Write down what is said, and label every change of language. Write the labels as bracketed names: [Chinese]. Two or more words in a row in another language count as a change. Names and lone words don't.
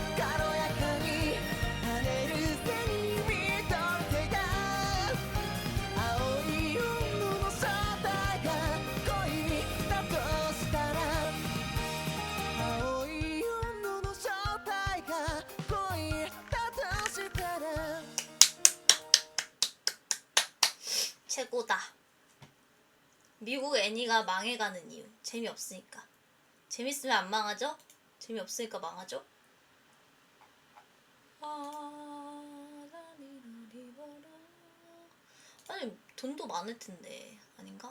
[Japanese] 跳ねる背に見とけが青い雲の正体が恋だとしたら青い雲の正体が恋だとしたら [Korean] 최고다. 미국 애니가 망해가는 이유. 재미없으니까. 재밌으면 안 망하죠? 재미없으니까 망하죠? 아니 돈도 많을 텐데 아닌가?